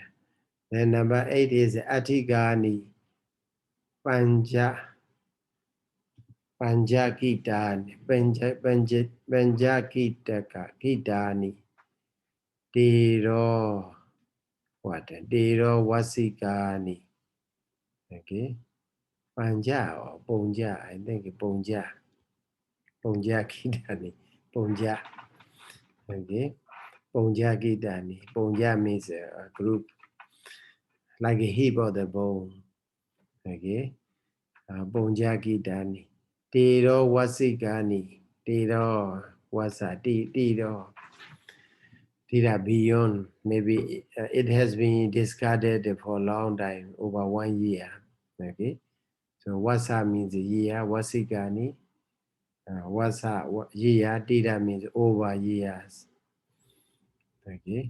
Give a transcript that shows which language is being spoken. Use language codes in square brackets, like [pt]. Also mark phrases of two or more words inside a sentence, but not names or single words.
[en] Then number 8 is Atigani Panja Panjakitani Panjakitaka Kitani Dero what? Dero Wasikani. Okay. Panja or Ponja, I think Ponja. Ponja Kitani. Ponja. Okay. Ponja Kitani. Ponja means a group, like a heap of the bone. Okay. Ponja Kitani. Tiro Wasikani. Tiro Wasa. Tiro. Tira beyond. Maybe it has been discarded for a long time, over 1 year. Okay. So Wasa means a year. Wasikani. Wasa year. Tira means over years. Okay.